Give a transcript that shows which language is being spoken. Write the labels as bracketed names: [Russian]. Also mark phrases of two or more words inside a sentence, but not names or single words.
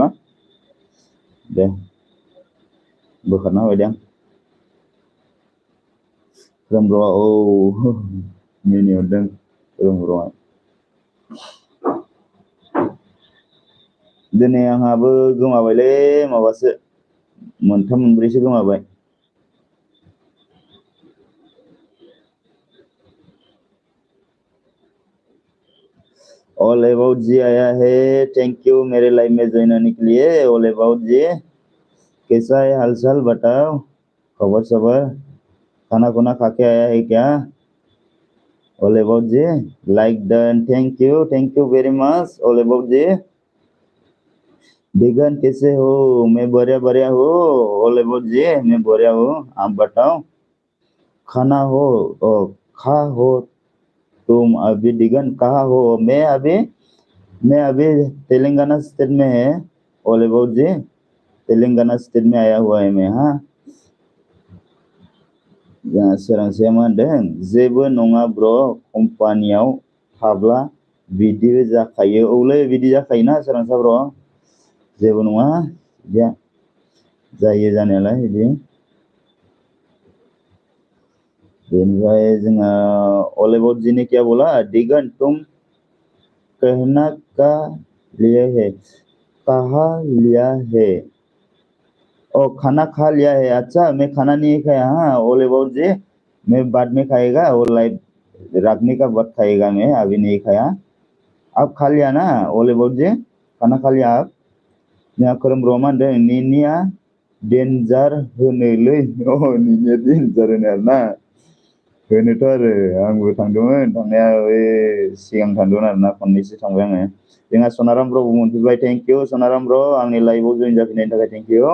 [Bodo] दे बोखारना होबाय दे आं। खोरोम ब्र'आ मिनिहरदों खोरोम ब्र'आ। दिनै आंहाबो गोमाबायलै माबासो मोनथाम मोनब्रैसो गोमाबाय। [Hindi] ऑल अबाउट जी आया है, [English] thank you [Hindi] मेरे लाइव में ज्वाइन होने के लिए। ऑल अबाउट जी कैसा है हालचाल बताओ, खबर सबर, खाना खुना खा के आया है क्या? [English] ऑल अबाउट जी like done, thank you very much ऑल अबाउट जी। [Hindi] दिगन कैसे हो? मैं बढ़िया हो। ऑल अबाउट जी मैं बढ़िया हूँ, आप बताओ। खाना हो खा हो तुम अभी दिगन कहाँ हो? मैं अभी तेलंगाना स्टेट में है। ऑल अबाउट जी तेलंगाना स्टेट में आया हुआ है मैं। [Bodo] हाँ सोरांसाया मा होनदों? जेबो नङा ब्र कम्पानियाव थाब्ला बिदिबो जाखायो। औलै बिदि जाखायोना सोरांसा ब्र, जेबो नङा बिदिया जायो जानायालाय बिदि। बेनिफ्राय जोंहा [Hindi] ऑल अबाउट जी ने क्या बोला? दिगन तुम कहना का लिए है, कहा लिया है? खाना खा लिया है। अच्छा मैं खाना नहीं खाया। हाँ ऑल अबाउट जी मैं बाद में खाएगा, और लाइव रखने का बाद खाएगा, मैं अभी नहीं खाया। आप खा लिया ना ऑल अबाउट जी? खाना खा लिया आप? [Bodo] यहाँ खोरोम ब्र'आ मा होनदों? निनिया डेन्जार होनोलै। निनिया डेन्जार होनो आरोना। होनोथ' आरो आंबो थांदोंमोन थांनाया सिगां थांदोंमोन आरोना, खननैसो थांबाय आङो। जोंहा सनाराम ब्र'बो मोनफैबाय, [English] thank you [Bodo] सनाराम ब्र' आंनि लाइभआव जइन जाफैनायनि थाखाय [English] thank you.